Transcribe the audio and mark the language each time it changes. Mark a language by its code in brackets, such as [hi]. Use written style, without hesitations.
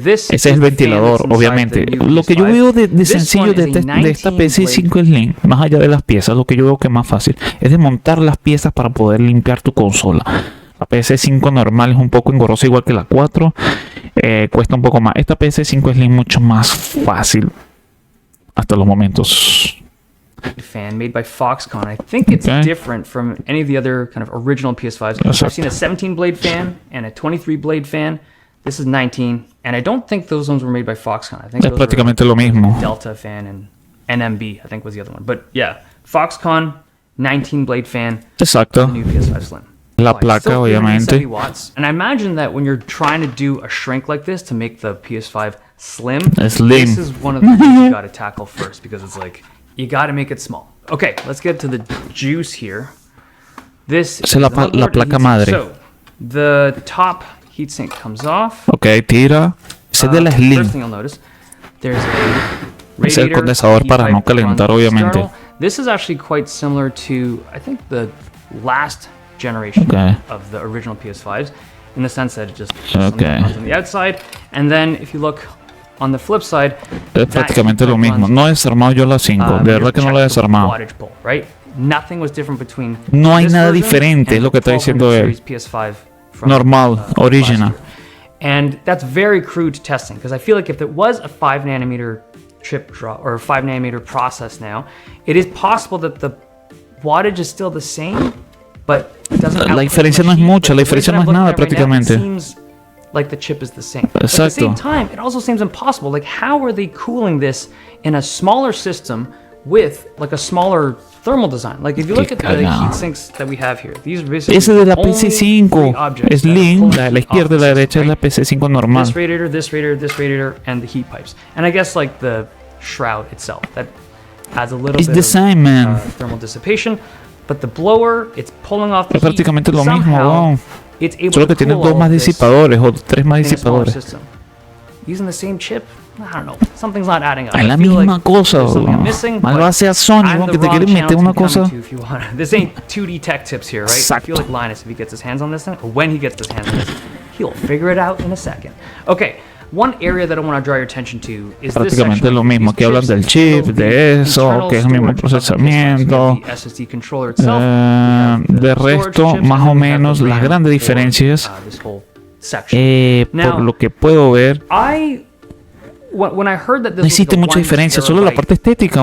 [es] Ese es el ventilador, obviamente. Lo que yo veo de sencillo de esta PS5 Slim, más allá de las piezas, lo que yo veo que es más fácil es desmontar las piezas para poder limpiar tu consola. La PS5 normal es un poco engorrosa, igual que la 4. Cuesta un poco más. Esta PS5 Slim es mucho más fácil hasta los momentos. [en] Fan made by Foxconn. I think it's different from any of the other kind of original PS5s. I've seen a 17 blade fan and a 23 blade fan. This is 19, and I don't think those ones were made by Foxconn. I think [es] es prácticamente lo mismo. [en] Delta fan and NMB, I think was the other one. But yeah, Foxconn 19 blade fan. [es] Exacto. [en] The new PS5 Slim. [es] La placa, obviamente. [en] Watts. And I imagine that when you're trying to do a shrink like this to make the PS5 Slim, this is one of the things you got to tackle first, because it's like, you gotta make it small. Okay, let's get to the juice here. This is [es] la placa madre. [en] So, the top heatsink comes off. [es] Okay, tira. Ese es de la Slim. [en] First thing you'll notice, there's a radiator. [es] Es el condensador para no calentar, obviamente. [en] This is actually quite similar to, I think, the last generation of the original PS5s, in the sense that it just runs on the outside. And then if you look on the flip side, [es] es prácticamente lo mismo. No he desarmado yo la 5, de verdad que no la he desarmado. [en] Right? Nothing was different between [es] no hay nada diferente, es lo que está diciendo él. [en] PS5 [es] normal, original. [en] And that's very crude testing, because I feel like if there was a 5 nanometer chip draw or a 5 nanometer process now, it is possible that the wattage is still the same, but it doesn't. [es] La diferencia no es mucha, la diferencia no es nada prácticamente. [en] Like the chip is the same. But at the same time, it also seems impossible. Like, how are they cooling this in a smaller system with like a smaller thermal design? Like, if you look at the heat sinks that we have here, these are basically [es] ese de la PC5 Slim, la de la izquierda y la derecha es la PC5 normal. [en] This radiator, this radiator, this radiator, and the heat pipes. And I guess like the shroud itself that adds a little bit of thermal dissipation. But the blower, it's pulling off the [es] es prácticamente lo mismo, [en] wow. [es] Solo que tiene 2 más disipadores o 3 más disipadores. [en] Using the same chip, I don't know. Something's not adding up. [es] Es la misma cosa. Malvado sea Sony, que te quiere meter una cosa. [en] This ain't 2D tech tips here, right? [es] Exacto. [en] I feel like Linus, if he gets his hands on this thing, or when he gets his hands on this, he'll figure it out in a second. Okay. One area that I want to draw your attention to is [es] prácticamente lo mismo, que hablan del chip, de eso, que es el mismo procesamiento. De resto, más o menos, las grandes diferencias, por lo que puedo ver, no existe mucha diferencia, solo la parte estética.